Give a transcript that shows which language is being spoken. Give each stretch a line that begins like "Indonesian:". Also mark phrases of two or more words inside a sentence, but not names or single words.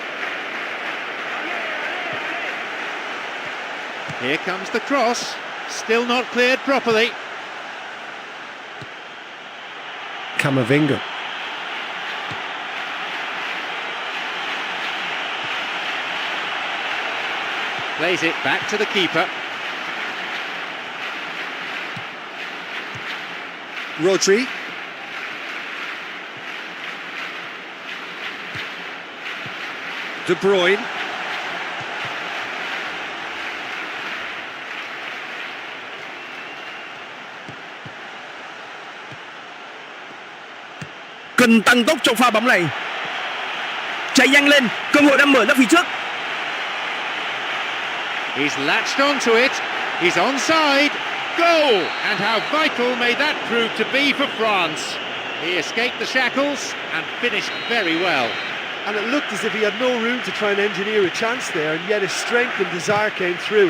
English: Here comes the cross, still not cleared properly. Camavinga. Plays it back to the keeper. Rodri. De Bruyne.
Vietnamese: Cần tăng tốc trong pha bóng này. Chạy nhanh lên, cơ hội đang mở ra phía trước.
English: He's latched onto it. He's onside. Goal! And how vital may that prove to be for France. He escaped the shackles and finished very well. And it looked as if he had no room to try and engineer a chance there, and yet his strength and desire came through.